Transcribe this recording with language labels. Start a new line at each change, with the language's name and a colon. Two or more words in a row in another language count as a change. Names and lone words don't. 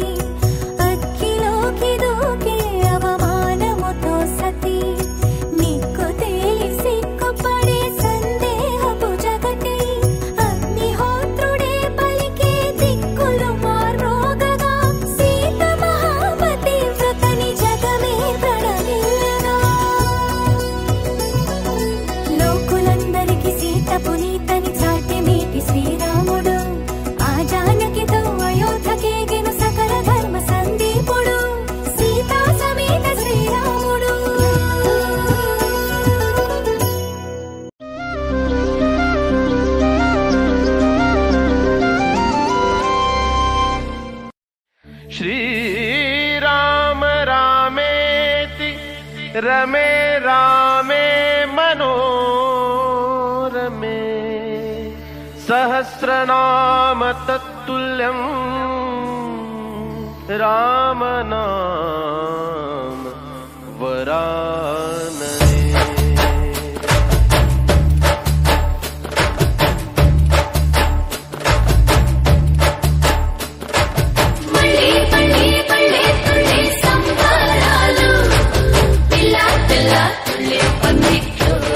Telugu: అగ్గిలోకి దూకే అవమానముతో సతి, నిక్కు తేలి సిగ్గుపడే సందేహపు జగతి, అగ్నిహోత్రుడే పలికే దిక్కులు మార్రోగగా, సీత మహాపతి వ్రతని జగమే ప్రణవిల్లగా, లోకులందరికి సీత పునీతని చాటెమేటి శ్రీరాముడు, ఆ జానకితో అయోధ్యకేగెను సకల ధర్మ సందీపుడు, సీతా సమేత శ్రీరాముడు.
Sanskrit: श्रीराम रामेति रमे रामे मनोरमे, सहस्रनाम तत्तुल्यं रामनाम वरानने।
Telugu: మళ్ళీ మళ్ళీ మళ్ళీ తుళ్ళే సంబరాలు, పిల్ల పిల్ల తుళ్ళే పందిట్లు.